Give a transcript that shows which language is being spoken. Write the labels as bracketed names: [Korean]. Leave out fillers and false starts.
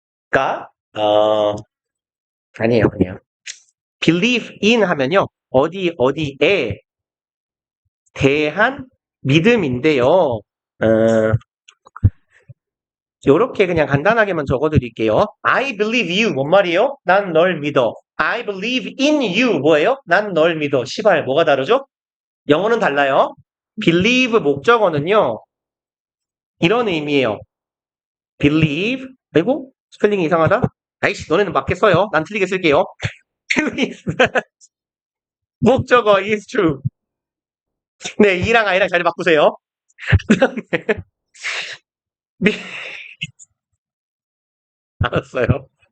[Korean] 그러니까 아니에요, 그냥 believe in 하면요 어디에 대한 믿음인데요. 요렇게 그냥 간단하게만 적어드릴게요. [English] I believe you [Korean] 뭔 말이에요? 난 널 믿어. [English] I believe in you [Korean] 뭐예요? 난 널 믿어. 시발 뭐가 다르죠? 영어는 달라요. believe 목적어는요 이런 의미예요. believe 아이고 스펠링이 이상하다. 아이씨 너네는 맞게 써요. 난 틀리게 쓸게요. [English] believe 목적어 is true. [Korean] 네 E랑 I랑 자리 바꾸세요. 미- 알았어요.